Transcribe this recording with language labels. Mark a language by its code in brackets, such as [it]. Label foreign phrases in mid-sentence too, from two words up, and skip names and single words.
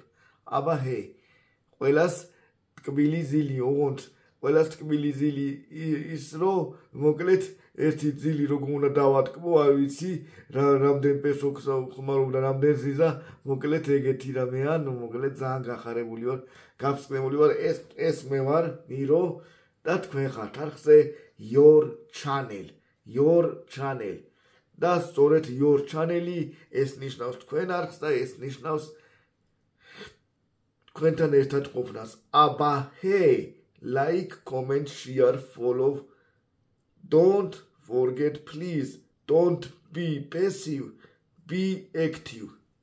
[ka] აბა ჰე, ყველას ტკბილი ზილი, ოღონდ ყველას ტკბილი ზილი ის რომ მოკლედ ერთი ძილი როგორ უნდა დავატკბო, არ ვიცი, რამდენ პესოქს ხმარობ და რამდენ ზიზა, მოკლედ ეგეთი რამეა, ნუ მოკლედ ძალიან გახარებული ვარ, გაფსკნებული ვარ, ეს მე ვარ, მირო და თქვენ ხართ არხზე [en] your channel. [ka] და სწორედ [en] your channel- [ka] ი ეს ნიშნავს თქვენ არხს და ეს ნიშნავს თქვენთან ერთად ყოფნას. [en] აბა hey, like, comment, share, follow. Don't forget, please, don't be passive, be active.